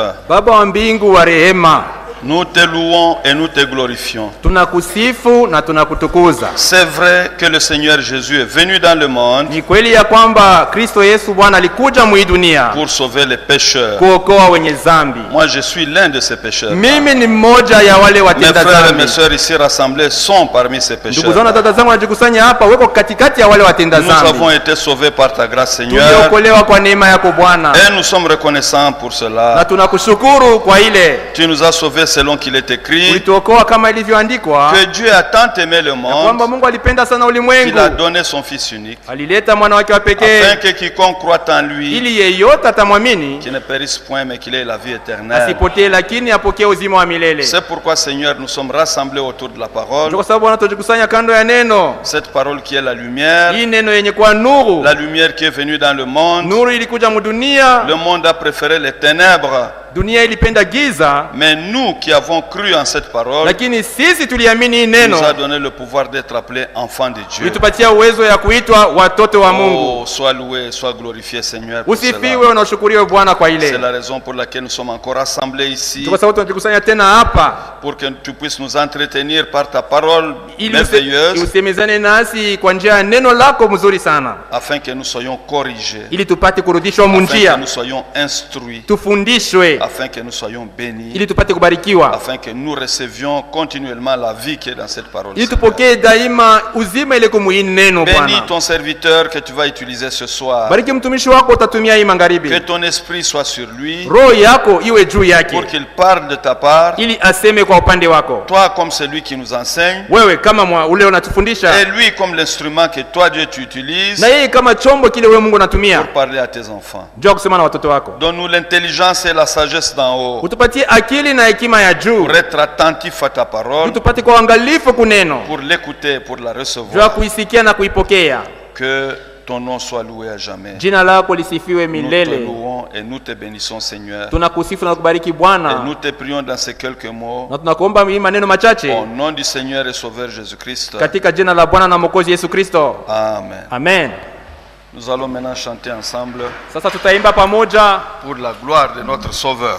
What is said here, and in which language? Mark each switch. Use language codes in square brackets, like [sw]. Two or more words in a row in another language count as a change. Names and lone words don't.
[sw] Baba wa mbingu wa rehema, [fr] nous te louons et nous te glorifions. [sw] tunakusifu na tunakutukuza. [fr] C'est vrai que le Seigneur Jésus est venu dans le monde [sw] Ni kweli ya kwamba Kristo Yesu Bwana alikuja mwi dunia [fr] pour sauver les pécheurs. [sw] kuokoa wenye zambi. [fr] Moi, je suis l'un de ces pécheurs. [sw] Mimi ni mmoja ya wale [fr] Mes [sw] watenda [fr] frères et [sw] zambi. [fr] mes sœurs ici rassemblés sont parmi ces [sw] Ndugu zangu na [fr] pécheurs. [sw] dada zangu wanajikusanya hapa, weko katikati ya wale watenda [fr] Nous avons [sw] zambi. [fr] été sauvés par ta grâce, Seigneur, [sw] Tuliokolewa kwa neema yako Bwana, [fr] et nous sommes reconnaissants pour [sw] na [fr] cela. [sw] tunakushukuru kwa ile [fr] Tu nous as sauvés selon qu'il est écrit [sw] ulituokoa kama ilivyoandikwa, [fr] que Dieu a tant aimé le [sw] kwamba [fr] monde [sw] Mungu alipenda sana [fr] qu'il [sw] ulimwengu [fr] a donné son Fils unique, [sw] alileta mwana wake wa pekee [fr] afin que quiconque croit en lui, [sw] ili yeyote atamwamini [fr] qui ne périsse point, mais qu'il ait la vie éternelle. [sw] asipotee, lakini apokee uzima wa milele. [fr] C'est pourquoi, Seigneur, nous sommes rassemblés autour de la parole, [sw] Ndio kwa sababu Bwana tujikusanya kando ya neno [fr] cette parole qui est la lumière, [sw] hii, neno yenye kuwa nuru. [fr] la lumière qui est venue dans le monde. [sw] Nuru ilikuja mudunia, [fr] Le monde a préféré les ténèbres, [sw] dunia ilipenda giza, [fr] mais nous qui avons cru en cette parole, [sw] lakini sisi tuliamini hii [fr] il nous a [sw] neno, [fr] donné le pouvoir d'être appelés enfants de Dieu. [sw] ulitupatia uwezo ya kuitwa watoto wa Mungu. [fr] Oh, sois loué, sois glorifié, Seigneur, pour [sw] Usifiwe [fr] cela. [sw] na ushukuriwe Bwana kwa [fr] C'est [sw] ile. [fr] la raison pour laquelle nous sommes encore rassemblés ici, [sw] Ndio kwa sababu tunajikusanya tena hapa [fr] pour que tu puisses nous entretenir par ta parole [sw] ili [fr] merveilleuse, [sw] usemezane nasi kwa njia ya neno lako mzuri sana, [fr] afin que nous soyons corrigés, [sw] ili tupate kurudishwa [fr] afin que [sw] munjia, [fr] nous soyons instruits, [sw] tufundishwe [fr] afin que nous soyons bénis, [sw] ili tupate kubarikiwa, [fr] afin que nous recevions continuellement la vie qui est dans cette parole. [sw] ili [fr] Seigneur. [sw] tupokee daima uzima ile kumuhini neno. [fr] Bénis [sw] Bwana, [fr] ton serviteur que tu vas utiliser ce soir, [sw] bariki mtumishi wako utatumia hii [fr] que [sw] magharibi, [fr] ton esprit soit sur lui, [sw] roho yako iwe juu yake, [fr] pour qu'il parle de ta part, [sw] ili aseme kwa upande wako, [fr] toi comme celui qui nous enseigne, [sw] wewe kama ule unatufundisha, [fr] et lui comme l'instrument que toi Dieu tu utilises [sw] na yeye kama chombo kile wewe Mungu unatumia [fr] pour parler à tes enfants. [sw] juu ya kusema na watoto wako. [fr] Donne-nous l'intelligence et la sagesse d'en haut [sw] Utupatie akili na hekima ya juu, [fr] pour être attentif à ta parole, [sw] tupate kwa uangalifu kuneno, [fr] pour l'écouter, pour la [sw] juu ya [fr] recevoir. [sw] kuisikia na kuipokea. [fr] Que ton nom soit loué à jamais. [sw] Jina lako lisifiwe [fr] Nous te [sw] milele. [fr] louons et nous te bénissons, Seigneur. [sw] Tunakusifu na kubariki [fr] Et [sw] Bwana, [fr] nous te prions dans ces quelques mots, [sw] na tunakuomba hii maneno [fr] au [sw] machache [fr] nom du Seigneur et Sauveur Jésus-Christ. [sw] katika jina la Bwana na Mwokozi Yesu Kristo. [fr] Amen. [sw] Amen. [fr] Nous allons maintenant chanter ensemble [sw] Sasa tutaimba pamoja [fr] pour la gloire de notre Sauveur.